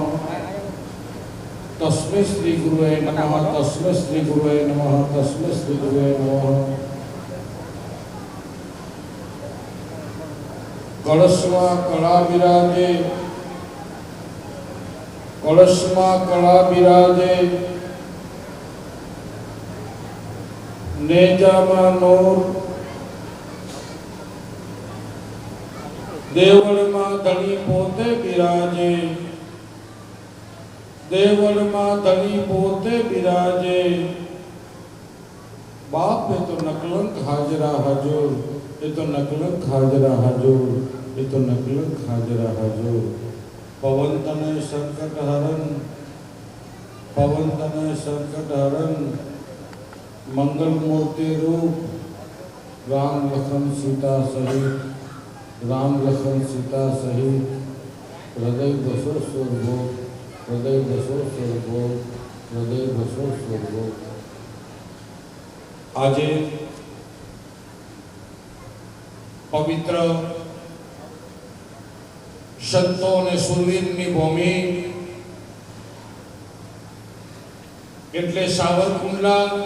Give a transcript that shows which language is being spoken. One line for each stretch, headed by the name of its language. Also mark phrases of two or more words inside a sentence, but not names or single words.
Sanskrit: तस्मै श्री गुरुवे नमः तस्मै श्री गुरुवे नमः तस्मै श्री गुरुवे नमः.
Gujarati: कलशમાં કળા બિરાજે નેજામાં નૂર દેવળમાં ધણી પોતે બિરાજે બાપ એ તો નકલંક હાજરા હજુર
Awadhi: पवन तने संकट हरण मंगल मूर्ति रूप राम लखन सीता सहित हृदय बसो स्वर्गो.
Gujarati: આજે પવિત્ર સંતો અને સુરવીરની ભૂમિ એટલે સાવરકુંડલા.